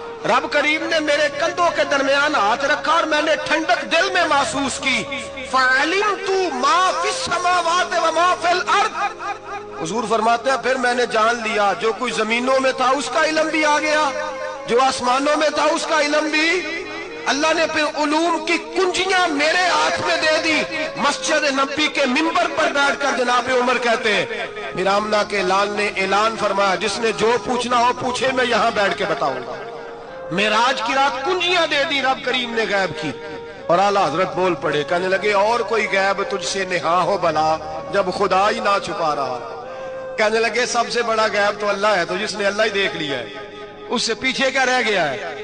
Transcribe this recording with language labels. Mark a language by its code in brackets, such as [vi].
[ur] رب کریم نے میرے کندھوں کے درمیان ہاتھ رکھا اور میں نے ٹھنڈک دل میں محسوس کی۔ [ar] فَعَلِمْتُ مَا فِي السَّمَاوَاتِ وَمَا فِي الْأَرْضِ، [ur] حضور فرماتے ہیں پھر میں نے جان لیا جو کوئی زمینوں میں تھا اس کا علم بھی آ گیا، جو آسمانوں میں تھا اس کا علم بھی۔ اللہ نے پھر علوم کی کنجیاں میرے ہاتھ میں دے دی۔ مسجد نبی کے منبر پر بیٹھ کر جناب عمر کہتے ہیں پھر آمنہ کے لال نے اعلان فرمایا جس نے جو پوچھنا ہو پوچھے، میں یہاں بیٹھ کے بتاؤں گا۔ معراج کی رات کنجیاں دے دی رب کریم نے غیب کی. اور اعلیٰ حضرت بول پڑے, کہنے لگے اور کوئی غیب تجھ سے نہا ہو بلا جب خدا ہی نہ چھپا رہا. کہنے لگے سب سے بڑا غیب تو اللہ ہے, تو جس نے اللہ ہی دیکھ لیا ہے اس سے پیچھے کیا رہ گیا ہے.